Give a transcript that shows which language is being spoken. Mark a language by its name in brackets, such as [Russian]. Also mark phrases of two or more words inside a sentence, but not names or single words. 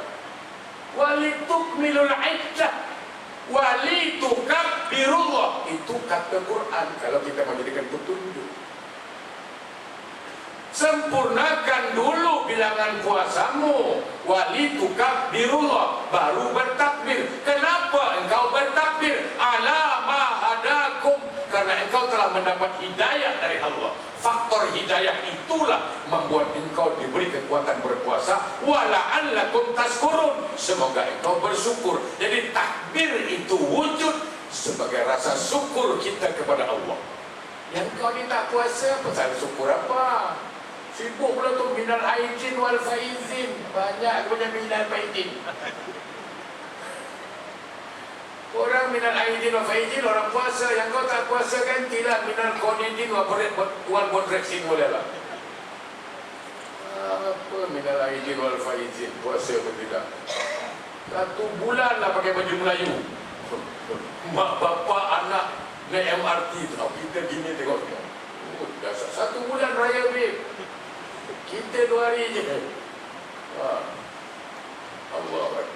[Arabic] ولتكملوا العدة ولتكبروا الله. [Malay] Itu kata Quran. Kalau kita menjadikan petunjuk, sempurnakan dulu bilangan puasamu, [Arabic] ولتكبروا الله, [Malay] baru bertakbir. Kenapa engkau bertakbir? [Arabic] على ما هداكم, [Malay] karena engkau telah mendapat hidayah dari Allah. Faktor hidayah itulah membuat engkau diberi kekuatan berpuasa. [Arabic] ولعلكم تشكرون, [Malay] semoga engkau bersyukur. Jadi takbir itu wujud sebagai rasa syukur kita kepada Allah. Yang kau ni tak puasa, pasal syukur apa? Sibuk pula tu [Arabic] من العائدين والفائزين. [Malay] Banyak punya [Arabic] من الفائزين. [Malay] Orang [Arabic] من العائدين والفائزين, [Malay] orang puasa. Yang kau tak puasa kan tidak minal qanidin wal bodreksin boleh lah. Apa [Arabic] من العائدين والفائزين? [Malay] Puasa pun tidak. 1 bulan lah pakai baju Melayu. Mak bapak anak naik MRT tu. Kita gini tengok. Dasar 1 bulan raya babe. Kita 2 hari je. [Arabic] الله أكبر.